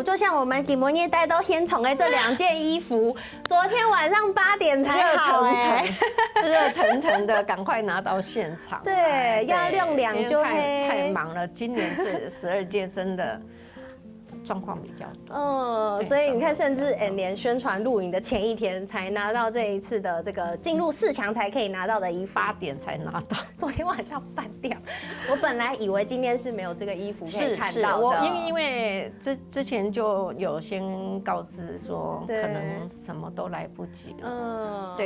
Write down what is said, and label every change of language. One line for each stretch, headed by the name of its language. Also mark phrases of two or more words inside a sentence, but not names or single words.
Chinese: 就像我們吉摩耶帶到天寵的這2件衣服，昨天晚上8點才好熱騰騰的，趕快拿到現場。對，要晾涼就太忙了。今年這12屆真的狀況比較多。所以你看，甚至連宣傳錄影的前一天才拿到這一次的這個進入4強才可以拿到的衣服，8點才拿到，昨天晚上半掉。我本來以為今天是沒有這個衣服可以看到的，我因為之前就有先告知說可能什麼都來不及了，對，